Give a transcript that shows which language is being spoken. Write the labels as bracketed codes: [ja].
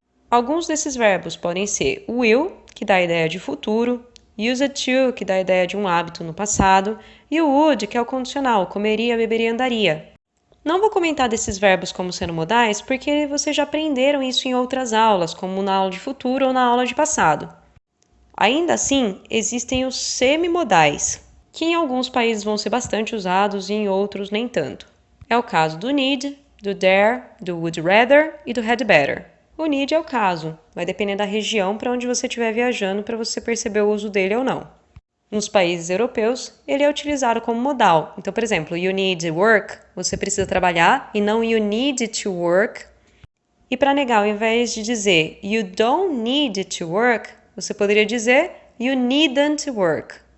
[pt] Alguns desses verbos podem ser o will, que dá a ideia de futuro, used to, que dá a ideia de um hábito no passado, e o would, que é o condicional, comeria, beberia, andaria. Não vou comentar desses verbos como sendo modais, porque vocês já aprenderam isso em outras aulas, como na aula de futuro ou na aula de passado. Ainda assim, existem os semimodais, que em alguns países vão ser bastante usados e em outros nem tanto. É o caso do need, do dare, do would rather e do had better. O need é o caso, vai depender da região para onde você estiver viajando para você perceber o uso dele ou não. Nos países europeus, ele é utilizado como modal. Então, por exemplo, [en] you need work, [pt] você precisa trabalhar, e não [en] you need to work. [pt] E para negar, ao invés de dizer [en] you don't need to work, [pt] você poderia dizer [en] you needn't work.